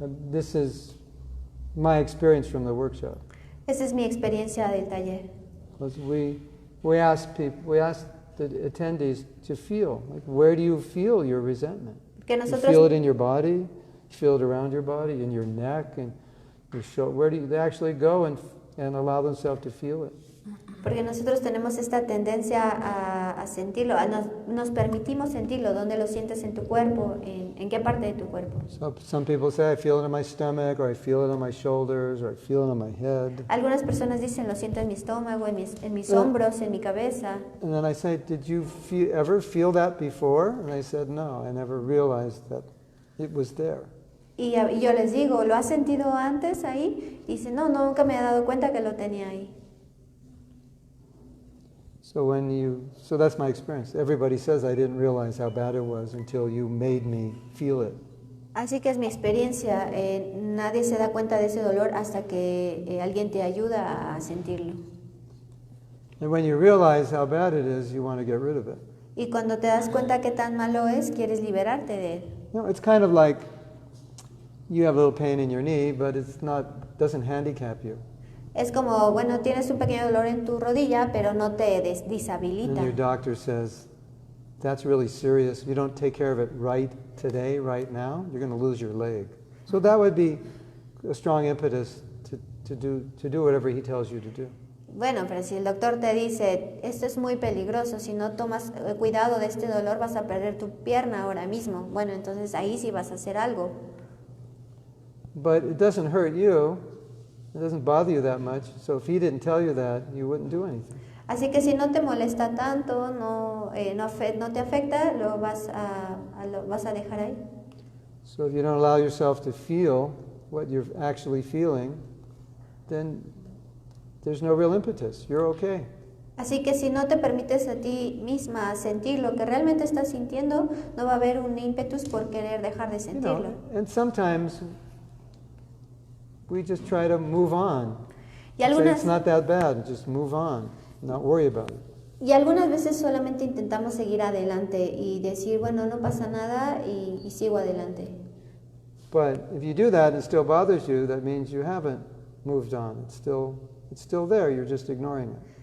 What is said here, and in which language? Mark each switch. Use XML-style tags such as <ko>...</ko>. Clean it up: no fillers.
<en>This is my experience from the workshop.</en> <es>Esa es mi experiencia del taller.</es> <en>Because we ask the attendees to feel, like, where do you feel your resentment?</en> <es>Que</es> <en>You</en> <es>nosotros</es> <en>feel it in your body, you feel it around your body, in your neck, and your shoulder. Where do they actually go and allow themselves to feel it?</en> <es>Porque nosotros tenemos esta tendencia a sentirlo, nos permitimos sentirlo. ¿Dónde lo sientes en tu cuerpo? ¿En qué parte de tu cuerpo?</es> <en>So some people say, I feel it in my stomach, or I feel it on my shoulders, or I feel it on my head.</en> <es>Algunas personas dicen, lo siento en mi estómago, en mis hombros, en mi cabeza.</es> <en>And then I say, did you ever feel that before? And they said, no, I never realized that it was there.</en> <es>Y yo les digo, ¿lo has sentido antes ahí? Y dice, no, nunca me he dado cuenta que lo tenía ahí.</es> <en>So that's my experience. Everybody says I didn't realize how bad it was until you made me feel it.</en> <es>Así que es mi experiencia. Nadie se da cuenta de ese dolor hasta que alguien te ayuda a sentirlo.</es> <en>And when you realize how bad it is, you want to get rid of it.</en> <es>Y cuando te das cuenta qué tan malo es, quieres liberarte de él.</es> <en>You know, it's kind of like you have a little pain in your knee, but doesn't handicap you.</en> <es>Es como, bueno, tienes un pequeño dolor en tu rodilla, pero no te</es> <en>And</en> <es>deshabilita.</es> <en>your doctor says, that's really serious. If you don't take care of it right today, right now, you're going to lose your leg. So that would be a strong impetus to do whatever he tells you to do.</en> <es>Bueno, pero si el doctor te dice, esto es muy peligroso, si no tomas cuidado de este dolor vas a perder tu pierna ahora mismo. Bueno, entonces ahí sí vas a hacer algo.</es> <en>But it doesn't hurt you. It doesn't bother you that much. So if he didn't tell you that, you wouldn't do anything.</en> <es>Así que si no te molesta tanto, no te afecta, lo vas a dejar ahí.</es> <en>So if you don't allow yourself to feel what you're actually feeling, then there's no real impetus. You're okay.</en> <es>Así que si no te permites a ti misma sentir lo que realmente estás sintiendo, no va a haber un ímpetus por querer dejar de sentirlo.</es> <en>And sometimes we just try to move on.</en> <es>Y</es> <en>Say it's not that bad, just move on, not worry about it.</en> <es>Y algunas veces solamente intentamos seguir adelante y decir, bueno, no pasa nada y sigo adelante.</es> <en>But if you do that and it still bothers you, that means you haven't moved on. It's still there, you're just ignoring it.</en>